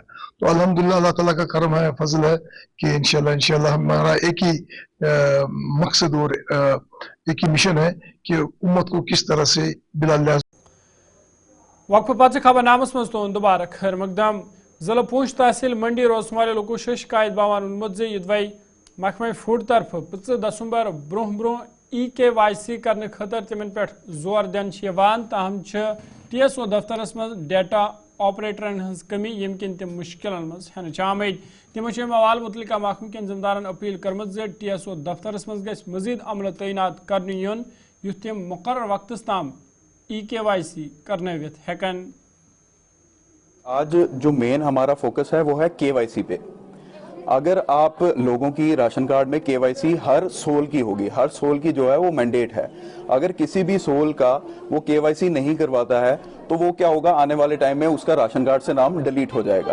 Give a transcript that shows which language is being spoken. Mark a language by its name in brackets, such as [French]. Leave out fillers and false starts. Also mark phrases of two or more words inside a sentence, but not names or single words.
[Hindi] तो अल्हम्दुलिल्लाह अल्लाह ताला का करम है, फजल है कि इंशाल्लाह हमारा एक ही मकसद और एक ही मिशन है कि उम्मत को किस तरह से बिला लिहाज। [Kashmiri] वक्फ पाच खबर नामस मज तो दोबारा खैर मकदम जिला पूंछ तहसील मंडी रोजमारे लोगों शिकायत बावान उन्मुत जे युदवाई महकमा फूड तरफ 25 दिसंबर ब्रोह EKYC करने खतर तिमन पे जोर दिन ताहम TSO दफ्तरस मज डेटा ऑपरेटरन हज कमी यम किन तम मुश्किल मज हन आमद। तमो अवाल मुतलिका महकम कन जिम्मेदारन अपील करमत जे TSO दफ्तरस मज गस मजीद अमल तैनात करने युन युथ तम मुकर्रर वक्तस ताम EKYC करनवित हेकन। [Hindi] आज जो मेन हमारा फोकस है वो है KYC पे। अगर आप लोगों की [English] ration card [Hindi] में KYC हर सोल की होगी, हर सोल की जो है वो मैंडेट है। अगर किसी भी सोल का वो KYC नहीं करवाता है तो वो क्या होगा, आने वाले टाइम में उसका [English] ration card [Hindi] से नाम डिलीट हो जाएगा।